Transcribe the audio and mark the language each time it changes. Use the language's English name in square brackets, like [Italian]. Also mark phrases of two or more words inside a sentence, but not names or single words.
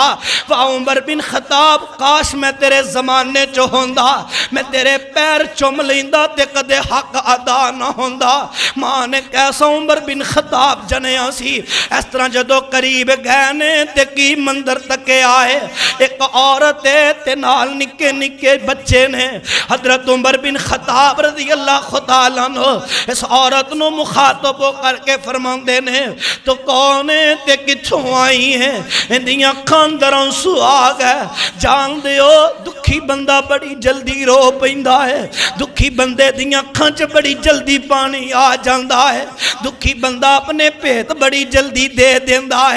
[Punjabi] واہ عمر بن خطاب، کاش میں تیرے زمانے چوں ہوندا، میں تیرے پیر چم لیندا تے کدے حق ادا نہ ہوندا. ماں نے کیسا عمر بن خطاب جنیا سی. اس طرح جدوں قریب گئے نے تے کی منظر تکے آئے، ایک عورت ہے تے نال نکے نکے بچے نے. حضرت عمر بن خطاب [Arabic] رضي الله تعالى عنه [Punjabi] اس عورت نوں مخاطب کرکے فرماتے نے، تو کون ہے تے کتھوں آئی ہے? ایہدیاں اکھاں اندر آنسو آ گئے۔ جاندے ہو دکھی بندہ بڑی جلدی رو پیندا ہے، دکھی بندے دیاں اکھاں چ بڑی جلدی پانی آ جاندا ہے، دکھی بندہ اپنے بھیت بڑی جلدی دے دیندا ہے.